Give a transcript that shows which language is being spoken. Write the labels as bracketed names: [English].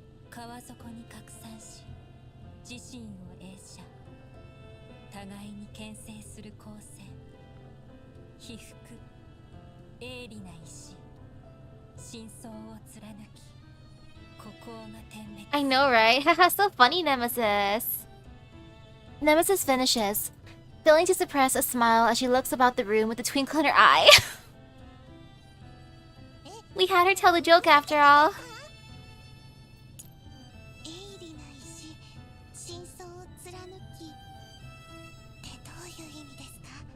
[Japanese] 川底に拡散し、自身を映写、互いに牽制する光線、被覆、鋭利な石、真相を貫き、孤高が点滅。 [English] I know, right? Haha, so funny, Nemesis. Nemesis finishes, failing to suppress a smile as she looks about the room with a twinkle in her eye. We had her tell the joke after all. [Japanese] 鋭利な石、真相を貫きってどういう意味ですか？